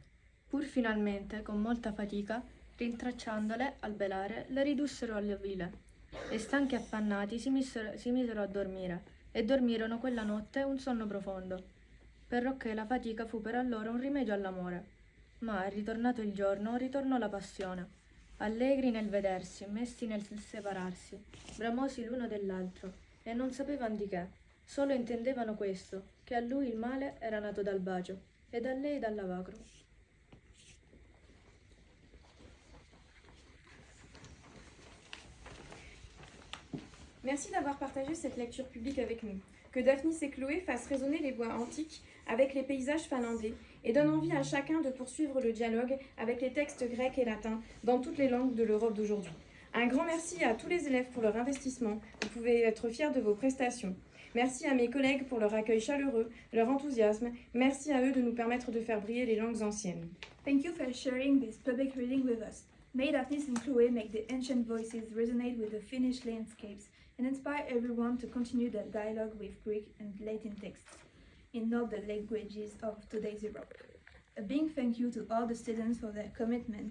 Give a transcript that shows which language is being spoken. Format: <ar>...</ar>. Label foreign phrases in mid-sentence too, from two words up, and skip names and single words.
<it>Pur finalmente, con molta fatica, rintracciandole al belare, le ridussero all'ovile, e stanchi e affannati si misero a dormire, e dormirono quella notte un sonno profondo, perché la fatica fu per allora un rimedio all'amore. Ma, ritornato il giorno, ritornò la passione. Allegri nel vedersi, messi nel separarsi, bramosi l'uno dell'altro, e non sapevano di che, solo intendevano questo, che a lui il male era nato dal bacio, ed a lei dal lavacro.</it> <fr>Merci d'avoir partagé cette lecture publique avec nous. Que Daphnis et Chloé fassent résonner les voix antiques avec les paysages finlandais et donnent envie à chacun de poursuivre le dialogue avec les textes grecs et latins dans toutes les langues de l'Europe d'aujourd'hui. Un grand merci à tous les élèves pour leur investissement. Vous pouvez être fiers de vos prestations. Merci à mes collègues pour leur accueil chaleureux, leur enthousiasme. Merci à eux de nous permettre de faire briller les langues anciennes.</fr> <en>Thank you for sharing this public reading with us. May Daphnis and Chloe make the ancient voices resonate with the Finnish landscapes and inspire everyone to continue their dialogue with Greek and Latin texts in all the languages of today's Europe. A big thank you to all the students for their commitment.</en>